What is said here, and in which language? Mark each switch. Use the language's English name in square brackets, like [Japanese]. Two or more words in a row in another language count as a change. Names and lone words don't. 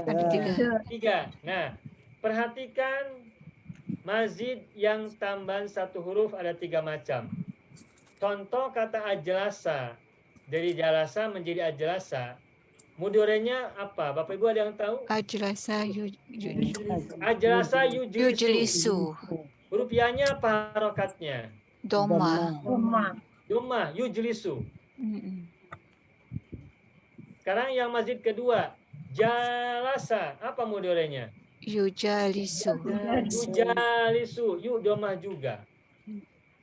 [Indonesian] Ada 3. 3. Nah, perhatikan mazid yang tambahan satu huruf ada 3 macam. Contoh kata ajlasa. Dari jalasa menjadi ajlasa. Mudorenya apa? Bapak Ibu ada yang tahu? [Arabic] Ajlasa أجلس يجلس. yujlisu. [Indonesian] Huruf ya-nya apa harokatnya? Doma. Doma, yujlisu. Sekarang yang mazid kedua. Jalasa. Apa mudorenya? [Arabic] Yujalisu. [Indonesian] Yujalisu. Yu domah juga.